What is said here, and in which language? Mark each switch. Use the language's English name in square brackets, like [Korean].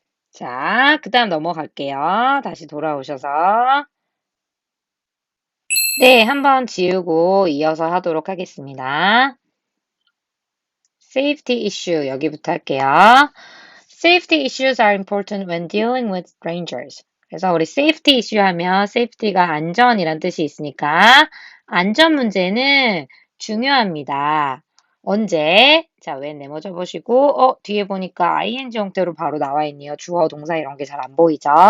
[Korean] 자, 그 다음 넘어갈게요. 다시 돌아오셔서. 네, 한번 지우고 이어서 하도록 하겠습니다. Safety issue 여기부터 할게요. [English] Safety issues are important when dealing with strangers. [Korean] 그래서 우리 safety issue 하면 safety가 안전이란 뜻이 있으니까 안전 문제는 중요합니다. 언제? 자, when 네모 접으시고, 뒤에 보니까 ing 형태로 바로 나와 있네요. 주어, 동사 이런 게 잘 안 보이죠?